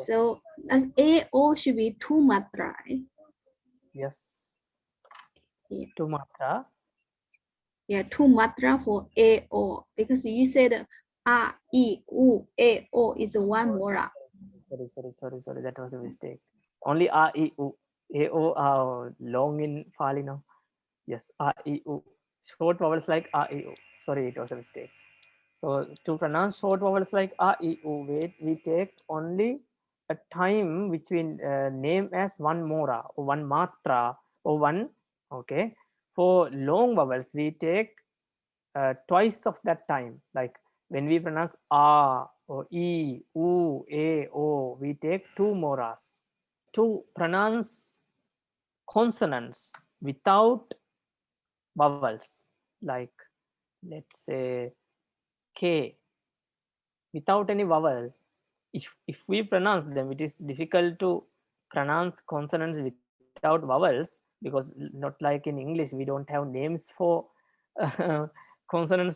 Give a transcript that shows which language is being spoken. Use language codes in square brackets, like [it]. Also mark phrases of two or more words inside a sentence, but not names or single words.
[en] So A O should be 2 matra, right? Yes. Yeah. 2 matra. Yeah, 2 matra for A O, because you said A, E, U, A, O is 1 mora. Sorry. That was a mistake. Only a, e, u. A, o are long in Pāḷi now. Yes, a, e, u. Short vowels like a, e, u. Sorry, it was a mistake. So to pronounce short vowels like a, e, u, we take only a time which we name as one mora or one matra or one. Okay. For long vowels, we take twice of that time. Like when we pronounce a or e, u, a, o, we take 2 moras. To pronounce consonants without vowels, like let's say k, without any vowel, if we pronounce them, it is difficult to pronounce consonants without vowels, because not like in English we don't have names for consonants.